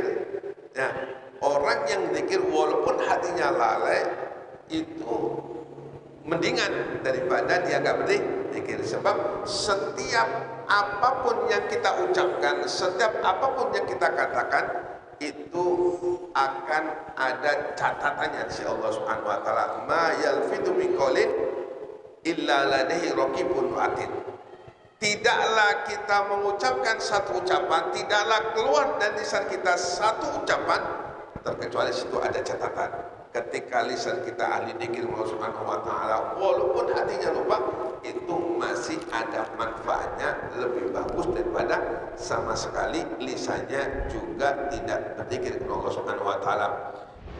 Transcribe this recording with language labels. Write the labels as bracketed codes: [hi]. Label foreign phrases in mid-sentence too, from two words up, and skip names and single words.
[id] Nah, orang yang zikir walaupun hatinya lalai itu mendingan daripada dia enggak berzikir. Sebab setiap apapun yang kita ucapkan, setiap apapun yang kita katakan, itu akan ada catatannya di Allah [ar] سبحانه وتعالى. ما يلفظ من قول إلا لديه رقيب عتيد. [id] Tidaklah kita mengucapkan satu ucapan, tidaklah keluar dari lisan kita satu ucapan terkecuali situ ada catatan. Ketika lisan kita ahli dzikir Allah [ar] سبحانه وتعالى, [id] walaupun hatinya lupa, itu masih ada manfaatnya, lebih bagus daripada sama sekali lisannya juga tidak berzikir kepada Allah [ar] سبحانه وتعالى.